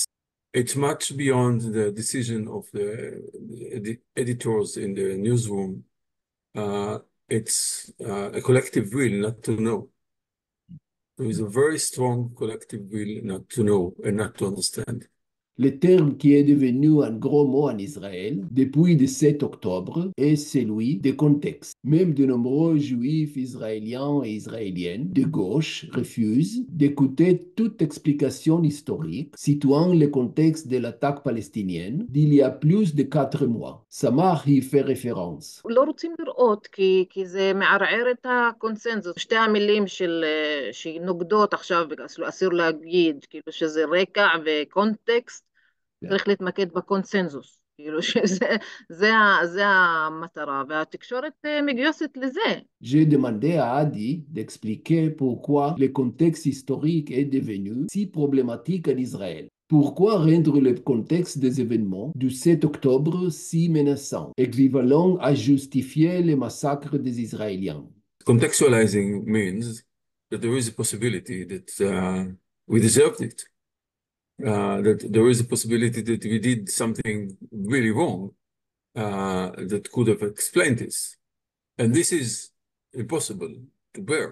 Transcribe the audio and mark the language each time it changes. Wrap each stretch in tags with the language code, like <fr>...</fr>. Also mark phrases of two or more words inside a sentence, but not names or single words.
<en>It's much beyond the decision of the editors in the newsroom. It's a collective will not to know. There is a very strong collective will not to know and not to understand.</en> <fr>Le terme qui est devenu un gros mot en Israël depuis le 7 octobre est celui de contexte. Même de nombreux juifs israéliens et israéliennes de gauche refusent d'écouter toute explication historique situant le contexte de l'attaque palestinienne d'il y a plus de 4 mois. Samah y fait référence.</fr> <he>לא רוצים לראות כי זה מערער את הקונצנזוס. שתי המילים שנוגדות עכשיו, אסור להגיד, כאילו שזה רקע וקונטקסט, צריך להתמקד בקונצנזוס. כאילו שזה המטרה, והתקשורת מגיוסת לזה.</he> <fr>J'ai demandé à Adi d'expliquer pourquoi le contexte historique est devenu si problématique en Israël. Pourquoi rendre le contexte des événements du 7 octobre si menaçant, équivalent à justifier le massacre des Israéliens?</fr> <en>Contextualizing means that there is a possibility that we deserved it. That there is a possibility that we did something really wrong that could have explained this. And this is impossible to bear.</en>